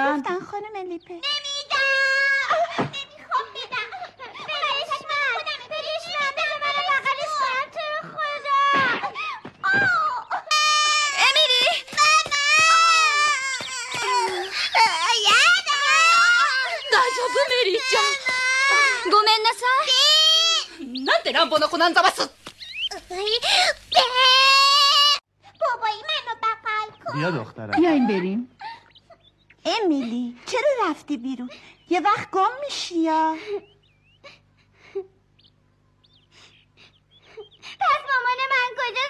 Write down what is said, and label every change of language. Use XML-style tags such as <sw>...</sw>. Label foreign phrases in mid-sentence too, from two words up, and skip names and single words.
<fa>نه نگفتن خانم لیپه. نمیدم. نمیخوام بدم. برش من بذار منو بغلش کنم تو رو خدا. امیلی.</fa> <ja>大丈夫メリーちゃん。ごめんなさい。なんで乱暴な子なんざます。</ja> <fa>بیا دخترم. بیاین بریم. امیلی چرا رفتی بیرون؟ یه وقت گم میشی یا؟ پس مامان من کجاست؟</fa>